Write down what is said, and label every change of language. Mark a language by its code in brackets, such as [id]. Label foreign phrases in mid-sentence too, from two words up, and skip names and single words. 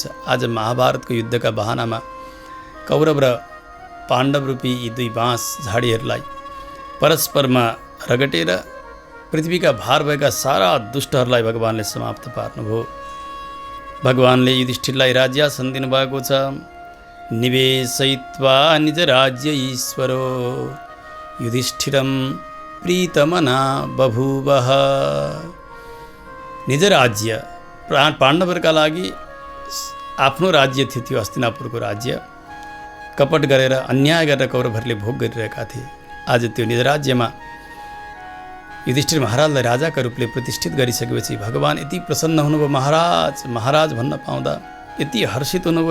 [ne] आज महाभारतको युद्धका बहानामा कौरव र पाण्डव रूपी यी दुई बाँस झाडीहरूलाई परस्परमा रगटेर पृथ्वीका भार भएका सारा दुष्टहरूलाई भगवानले समाप्त पार्नुभयो। भगवानले युधिष्ठिरलाई राज्यासन दिनुभएको छ। [sa] निवेशयित्वा निज राज्य ईश्वरो युधिष्ठिरम प्रीतमना बभूवः। [ne] निज राज्य, पाण्डवहरूका लागि आफ्नो राज्य थियो, त्यो हस्तिनापुरको राज्य। कपट गरेर, अन्याय गरेर कौरवहरूले भोग गरिरहेका थिए। आज त्यो निज राज्यमा युधिष्ठिर महाराजलाई राजाका रूपले प्रतिष्ठित गरिसकेपछि भगवान यति प्रसन्न हुनुभयो। महाराज महाराज भन्न पाउँदा यति हर्षित हुनुभयो।